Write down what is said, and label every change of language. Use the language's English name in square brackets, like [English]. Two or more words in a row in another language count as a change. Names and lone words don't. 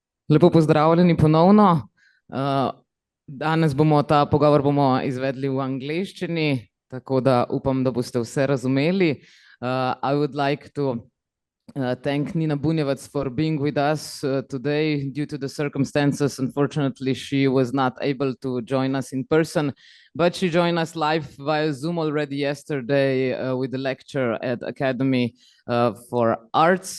[Slovenian] Lepo pozdravljeni ponovno. Danes bomo ta pogovor izvedli v angleščini, tako da upam, da boste vse razumeli. [English] I would like to thank Nina Bunjevac for being with us today. Due to the circumstances, unfortunately, she was not able to join us in person, but she joined us live via Zoom already yesterday with the lecture at Academy for Arts.